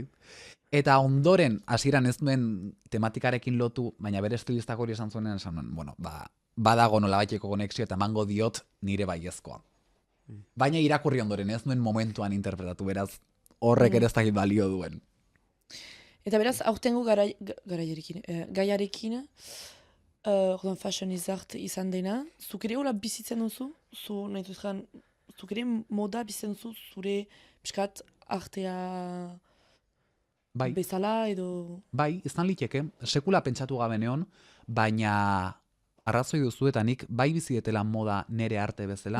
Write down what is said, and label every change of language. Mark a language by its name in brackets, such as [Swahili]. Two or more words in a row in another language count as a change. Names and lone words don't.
[Basque] Eta ondoren, hasieran ez duen tematikarekin lotu, baina bere estilistak hori esan zuenean, esan nuen, bueno, badago nolabaiteko konexio eta emango diot nire baiezkoa. Baina irakurri ondoren ez nuen momentuan interpretatu, beraz, horrek ere ez dakit balio duen. Eta beraz, aurtengo gaiarekin, orduan [English] fashion is art [Basque] izan dena, zuk ere hola bizitzen duzu? Zuk ere moda bizitzen duzu zure piskat artea Bai. bezala edo... Bai, izan liteke, sekula pentsatu gabe neon, baina arrazoi duzu eta nik bai bizidetela moda nere arte bezala,